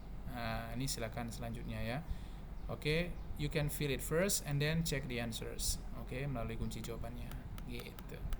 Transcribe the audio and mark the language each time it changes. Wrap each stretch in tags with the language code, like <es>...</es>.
<id>Nah, ini silakan selanjutnya ya.</id> <en>Oke, you can fill it first and then check the answers.</en> <id>Oke, melalui kunci jawabannya gitu.</id>